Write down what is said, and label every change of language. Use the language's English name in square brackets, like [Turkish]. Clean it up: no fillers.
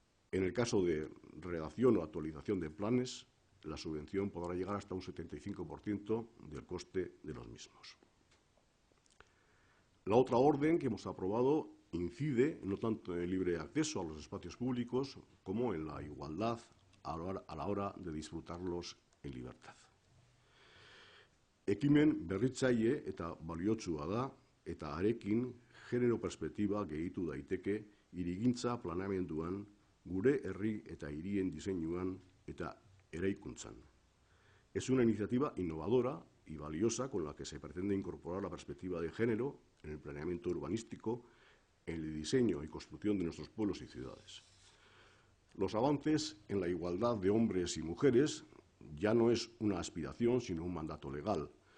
[Spanish] En el caso de redacción o actualización de planes, la subvención podrá llegar hasta un 75% del coste de los mismos. La otra orden que hemos aprobado incide no tanto en el libre acceso a los espacios públicos como en la igualdad a la hora de disfrutarlos en libertad. [Basque] Ekimen berritzaile eta baliotsua da eta arekin genero perspektiba gehitu daiteke hirigintza planeamenduan, gure herri eta hirien diseinuan eta eraikuntzan. [Spanish] Es una iniciativa innovadora y valiosa con la que se pretende incorporar la perspectiva de género en el planeamiento urbanístico, en el diseño y construcción de nuestros pueblos y ciudades. Los avances en la igualdad de hombres y mujeres ya no es una aspiración, sino un mandato legal.